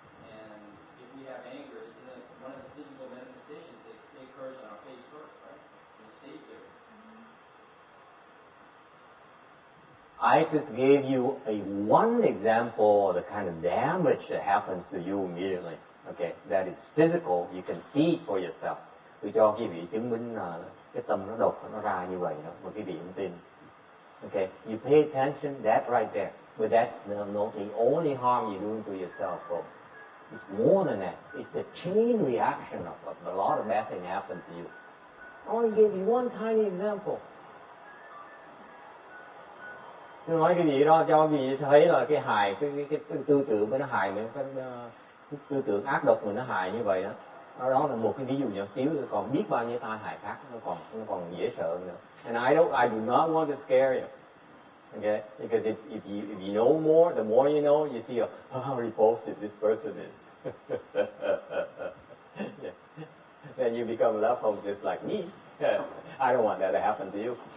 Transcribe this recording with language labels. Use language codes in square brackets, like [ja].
[en] And if we have anger, isn't it one of the physical manifestations that occurs on our face first, right? And it stays there. I just gave you one example of the kind of damage that happens to you immediately. Okay, that is physical. You can see it for yourself. [vi] Tôi cho quý vị chứng minh là cái tâm nó độc nó ra như vậy đó, mà quý vị không tin. [en] Okay, you pay attention, that right there. But that's not the only harm you're doing to yourself, folks. It's more than that. It's the chain reaction of a lot of bad things happen to you. I only gave you one tiny example. [vi] Tôi nói cái gì đó cho quý vị thấy là cái hài, cái tư tưởng nó hài, cái tư tưởng ác độc mình nó hài như vậy đó. Đó là một cái ví dụ nhỏ xíu, còn biết bao nhiêu tai hại khác nó còn dễ sợ nữa. [en] And I do not want to scare you. Okay, because if you know more, the more you know, you see how repulsive this person is. Yeah. Then you become left home just like me. I don't want that to happen to you.